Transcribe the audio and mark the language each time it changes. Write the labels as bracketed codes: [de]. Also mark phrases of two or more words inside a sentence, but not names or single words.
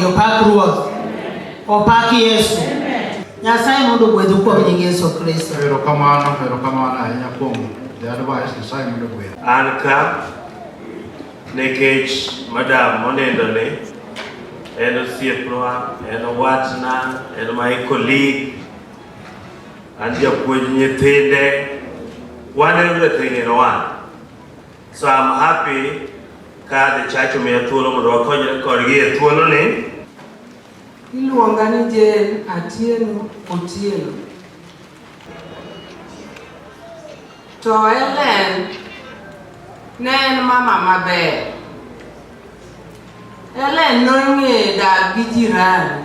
[luo] Opak Ruoth, opak Yesu. Nyasaye mondo gwedhu kuom nying Yesu Kristo. Erokamano ahinya kuom [en] the advice [luo] Nyasaye mondo gwedhu. An ka nikech madam monendoni en osiepwa, en watna, en [en] my colleague, [luo] an japuonj nyithinde, [en] one everything in one. So I'm happy [luo] ka [en] the church [luo] omiya thuolo mondo wakonyre kodgi e thuolo ni. Iluonga ni Jane Atieno Otieno. To Hellen ne en mama maber. Hellen nong'e dak gi jirani.